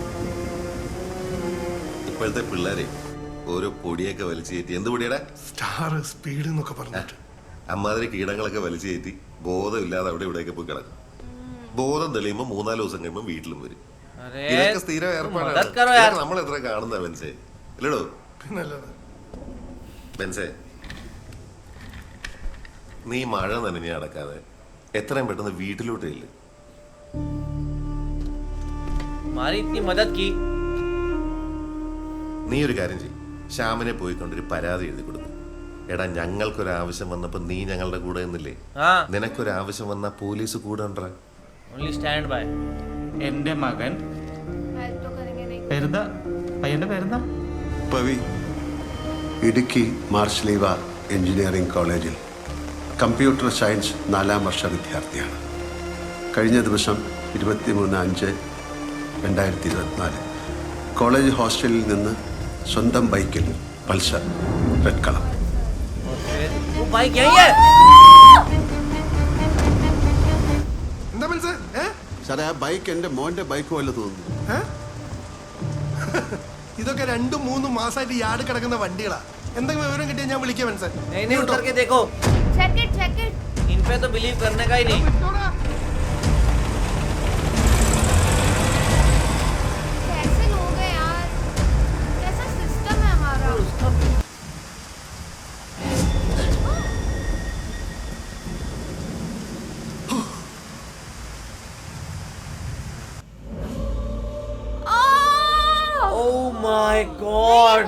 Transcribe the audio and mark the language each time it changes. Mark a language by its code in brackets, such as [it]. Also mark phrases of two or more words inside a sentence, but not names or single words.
[ml] ഇപ്പോഴത്തെ പിള്ളേരെ ഓരോ പൊടിയൊക്കെ വലിച്ചു കയറ്റി. എന്ത് പൊടിയടാ? സ്റ്റാർ സ്പീഡ് എന്നൊക്കെ പറഞ്ഞിട്ട് അമ്മാതിരി കീടങ്ങളൊക്കെ വലിച്ചു കയറ്റി ബോധമില്ലാതെ അവിടെ ഇവിടെയൊക്കെ പോയി കിടക്കും. ബോധം തെളിയുമ്പോൾ 3-4 ദിവസം കഴിയുമ്പോൾ വീട്ടിലും വരും. [hi] अरे [ml] ഇതൊക്കെ സ്ഥിരം [hi] मदद करो यार. [ml] ഏർപ്പാടാണ്. നമ്മൾ എത്ര കാണുന്ന ബെൻസേ അല്ലടോ? പിന്നല്ലാതെ. ബെൻസേ, നീ മഴ നനഞ്ഞ് നടക്കാതെ എത്രയും പെട്ടെന്ന് വീട്ടിലോട്ട് ഇല്ല. [hi] हमारी इतनी मदद की. [ml] നീ ഒരു കാര്യം ചെയ്യും, ശ്യാമിനെ പോയിക്കൊണ്ടൊരു പരാതി എഴുതി കൊടുക്കും. എടാ, ഞങ്ങൾക്കൊരാവശ്യം വന്നപ്പോ നീ ഞങ്ങളുടെ കൂടെ നിന്നില്ലേ? [hi] हाँ, [ml] നിനക്കൊരാവശ്യം വന്നാ പോലീസ് കൂടെ ഉണ്ടാ. [en] only stand by. [ml] എന്റെ മകൻ [hi] हेल्प तो करेंगे नहीं. [ml] പേരെന്താ? പയ്യന്റെ പേരെന്താ? പവി ഇടുക്കി മാർഷലീവ എഞ്ചിനീയറിംഗ് കോളേജിൽ [en] computer science [ml] 4ാം വർഷ വിദ്യാർത്ഥിയാണ്. കഴിഞ്ഞ ദിവസം 23/5/2024 കോളേജ് ഹോസ്റ്റലിൽ നിന്ന് സ്വന്തം ബൈക്കിൽ പൾസർ [en] red colour [ml] और फिर बाइक यही है। എന്താ മനസ്സ് സാറേ ആ ബൈക്ക് എന്റെ മോന്റെ ബൈക്ക് പോലെ തോന്നുന്നു. ഇതൊക്കെ 2-3 മാസമായിട്ട് യാർഡ് കിടക്കുന്ന വണ്ടികളാ. എന്തെങ്കിലും വിവരം കിട്ടിയാൽ ഞാൻ വിളിക്കാം മനസ്സേ. [hi] नहीं उतर के देखो, [en] check it [hi] इन पे तो बिलीव करने का ही नहीं। कैसे लोग हैं यार, कैसा सिस्टम है हमारा। [en] oh my god,